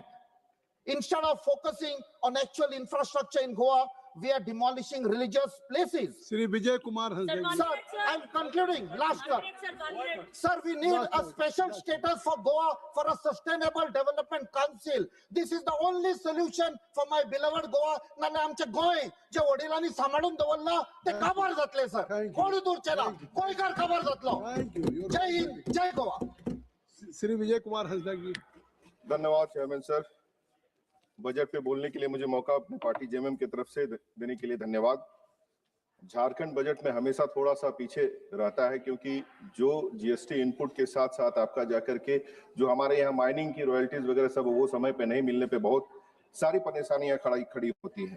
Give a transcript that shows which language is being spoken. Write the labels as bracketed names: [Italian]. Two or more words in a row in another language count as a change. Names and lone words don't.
[English] Instead of focusing on actual infrastructure in Goa, we are demolishing religious places. Sri Vijay Kumar has Sir, I'm concluding. Last term. Sir, we need a special status for Goa for a sustainable development council. This is the only solution for my beloved Goa. [Konkani] नाले आमचे गोय जे वडिलांनी सांभाळून दवरला ते काबार जातले सर. कोणी दूरचे ना. गोयकार काबार जातलो. जय हिंद, जय गोवा. [Hindi] Sri Vijay Kumar Hasdagi. धन्यवाद [English] chairman sir. [Hindi] बजट पे बोलने के लिए मुझे मौका अपनी पार्टी जेएमएम की तरफ से देने के लिए धन्यवाद. झारखंड बजट में हमेशा थोड़ा सा पीछे रहता है क्योंकि जो जीएसटी इनपुट के साथ साथ आपका जाकर के जो हमारे यहाँ माइनिंग की रॉयल्टीज वगैरह सब वो समय पे नहीं मिलने पे बहुत सारी परेशानियां खड़ी होती हैं.